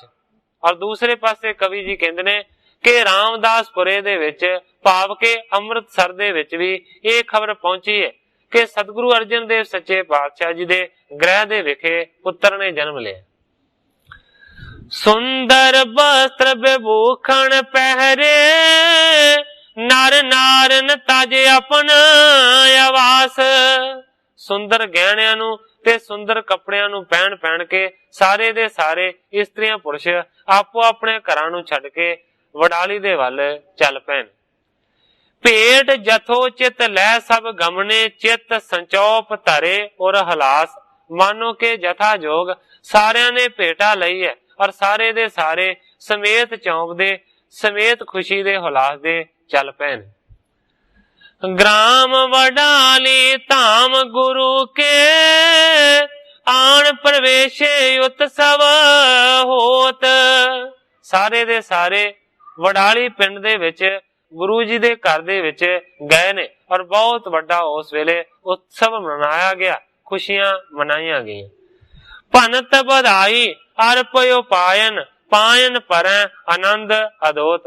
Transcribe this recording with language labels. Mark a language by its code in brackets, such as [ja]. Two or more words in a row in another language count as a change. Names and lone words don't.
[pa] ਔਰ ਦੂਸਰੇ ਪਾਸੇ ਕਵੀ ਜੀ ਕਹਤੇ ਨੇ ਕਿ ਰਾਮਦਾਸਪੁਰੇ ਦੇ ਵਿੱਚ ਭਾਵ ਕੇ ਅੰਮ੍ਰਿਤਸਰ ਦੇ ਵਿੱਚ ਭੀ ਯੇ ਖ਼ਬਰ ਪਹੁੰਚੀ ਹੈ ਕਿ ਸਤਿਗੁਰੂ ਅਰਜਨ ਦੇਵ ਸੱਚੇ ਪਾਤਸ਼ਾਹ ਜੀ ਦੇ ਗ੍ਰਹਿ ਦੇ ਵਿਖੇ ਪੁੱਤਰ ਨੇ ਜਨਮ ਲਿਆ। [bra] सुंदर वस्त्र विभूषण पहरे, नर नारन ताजे अपन आवास। [pa] ਸੁੰਦਰ ਗਹਿਣਿਆਂ ਨੂੰ ਤੇ ਸੁੰਦਰ ਕੱਪੜਿਆਂ ਨੂੰ ਪਹਿਨ ਕੇ ਸਾਰੇ ਦੇ ਸਾਰੇ ਇਸਤਰੀਆਂ ਪੁਰਸ਼ ਆਪੋ ਆਪਣੇ ਘਰਾਂ ਨੂੰ ਛੱਡ ਕੇ ਵਡਾਲੀ ਦੇ ਵੱਲ ਚੱਲ ਪੈਣ। [bra] भेट जथो चित लै सब गमने, चित संचोप धरे और हलास। [pa] ਮਾਨੋ ਕੇ ਜਥਾ ਜੋਗ ਸਾਰਿਆਂ ਨੇ ਭੇਟਾ ਲਈ ਹੈ ਔਰ ਸਾਰੇ ਦੇ ਸਾਰੇ ਸਮੇਤ ਚੌਂਕਦੇ, ਸਮੇਤ ਖੁਸ਼ੀ ਦੇ ਹੁਲਾਸ ਦੇ ਚੱਲ ਪੈਣ। [bra] ग्राम वडाली धाम गुरु के आन प्रवेशे उत्सव होत। [pa] ਸਾਰੇ ਦੇ ਸਾਰੇ ਵਡਾਲੀ ਪਿੰਡ ਦੇ ਵਿੱਚ ਗੁਰੂ ਜੀ ਦੇ ਘਰ ਦੇ ਵਿੱਚ ਗਏ ਨੇ ਔਰ ਬਹੁਤ ਵੱਡਾ ਉਸ ਵੇਲੇ ਉਤਸਵ ਮਨਾਇਆ ਗਿਆ, ਖੁਸ਼ੀਆਂ ਮਨਾਈਆਂ ਗਈਆਂ। [bra] ਭਨਤ ਵਧਾਈ ਅਰਪ ਉਪਾਇਨ ਪਾਇਨ ਪਰੈ ਆਨੰਦ ਅਦੋਤ।